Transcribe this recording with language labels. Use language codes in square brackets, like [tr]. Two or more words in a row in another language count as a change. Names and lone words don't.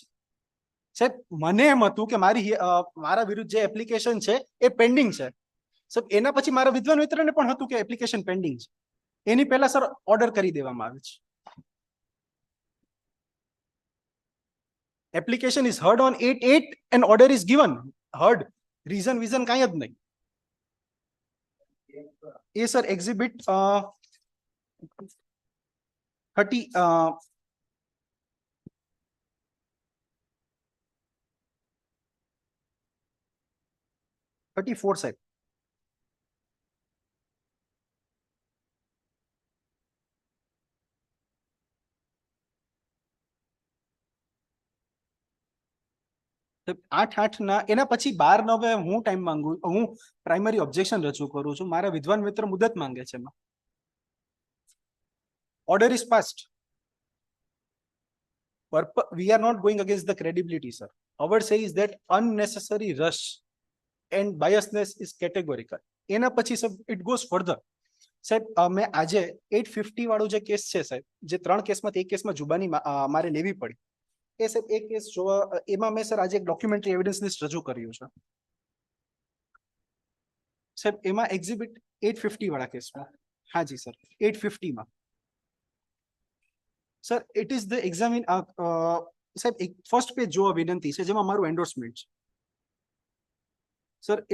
[gu] સાહેબ મને એમ હતું કે મારા વિરુદ્ધ જે એપ્લિકેશન છે એ પેન્ડિંગ છે. સાહેબ એના પછી મારા વિદ્વાન મિત્રને પણ હતું કે એપ્લિકેશન પેન્ડિંગ છે. એની પહેલા સર ઓર્ડર કરી દેવામાં આવે છે. [en] Application is heard on 8/8 and order is given. [gu] Heard. Reason કાંઈ જ નહીં. એ સર exhibit 30 34 સાહેબ. સાહેબ, 8/8 ના એના પછી 12/9 હું ટાઈમ માંગુ, હું [en] primary objection [gu] રજૂ કરું છું. મારા વિદ્વાન મિત્ર મુદત માંગે છે એમાં. [en] Order is passed. We are not going against the credibility, sir. Our say is that unnecessary rush and biasness is categorical. [gu] એના પછી [en] સબ it goes further. [gu] સાહેબ મેં આજે 850 વાળો જે કેસ છે સાહેબ, જે 3 કેસમાંથી એક કેસમાં જુબાની મારે લેવી પડી, એ સાહેબ એક કેસ જોવા, એમાં મેં સર આજે એક [en] documentary evidence list [gu] રજૂ કર્યું છે સાહેબ. એમાં એક્ઝિબિટ 850 વાળા કેસમાં, હાજી સર 850 માં સર [en] it is the examine [gu] સાહેબ એક [en] first page [gu] જોવા વિનંતી છે જેમાં મારું એન્ડોર્સમેન્ટ છે સર.